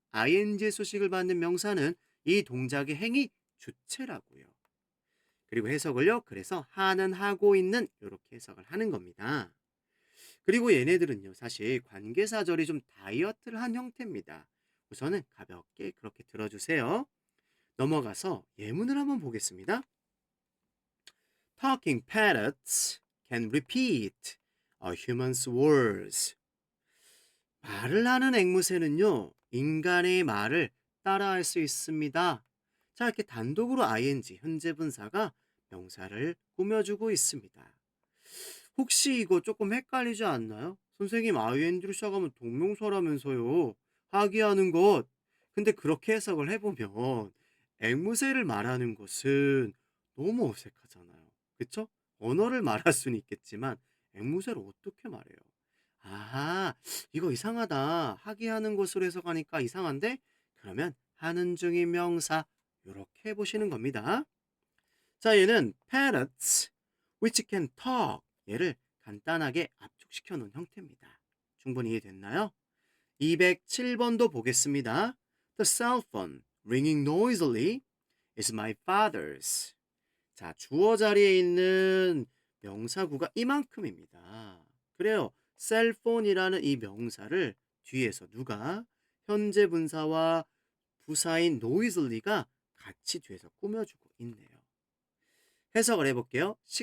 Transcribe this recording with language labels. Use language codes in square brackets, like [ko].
[ko] ing 소식을 받는 명사는 이 동작의 행위 주체라고요. 그리고 해석을요. 그래서 하는, 하고 있는 이렇게 해석을 하는 겁니다. 그리고 얘네들은요. 사실 관계사절이 좀 다이어트를 한 형태입니다. 우선은 가볍게 그렇게 들어주세요. 넘어가서 예문을 한번 보겠습니다. [en] Talking parrots can repeat a human's words. [ko] 말을 하는 앵무새는요. 인간의 말을 따라할 수 있습니다. 자, 이렇게 단독으로 ing, 현재 분사가 명사를 꾸며주고 있습니다. 혹시 이거 조금 헷갈리지 않나요? 선생님 ing로 시작하면 동명사라면서요. 하기하는 것. 근데 그렇게 해석을 해보면 앵무새를 말하는 것은 너무 어색하잖아요. 그쵸? 언어를 말할 수는 있겠지만 앵무새를 어떻게 말해요? 아, 이거 이상하다. 하기하는 것으로 해석하니까 이상한데? 그러면 하는 중인 명사 이렇게 해보시는 겁니다. 자, 얘는 [en] parrots which can talk. [ko] 얘를 간단하게 압축시켜 놓은 형태입니다. 충분히 이해됐나요? 207번도 보겠습니다. [en] The cell phone ringing noisily is my father's. [ko] 자, 주어 자리에 있는 명사구가 이만큼입니다. 그래요. 셀폰이라는 이 명사를 뒤에서 누가 현재 분사와 부사인 noisely가 같이 뒤에서 꾸며주고 있네요. 해석을 해볼게요.